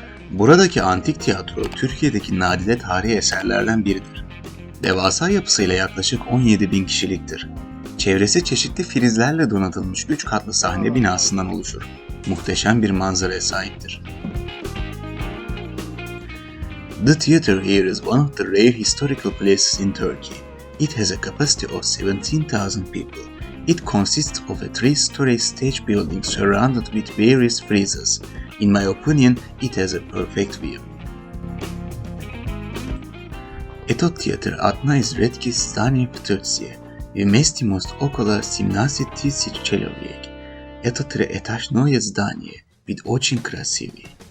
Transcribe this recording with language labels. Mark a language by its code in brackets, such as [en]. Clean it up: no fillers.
[tr] Buradaki antik tiyatro Türkiye'deki nadide tarihi eserlerden biridir. Devasa yapısıyla yaklaşık 17.000 kişiliktir. Çevresi çeşitli filizlerle donatılmış 3 katlı sahne binasından oluşur. Muhteşem bir manzaraya sahiptir. [en] The theater here is one of the rare historical places in Turkey. It has a capacity of 17,000 people. It consists of a 3-story stage building surrounded with various friezes. In my opinion, it has a perfect view. [ru] Eto Theater одна из редких зданий в Турции. Вместимость около 17 тысяч человек. Это триэтажное здание, вид очень красивый.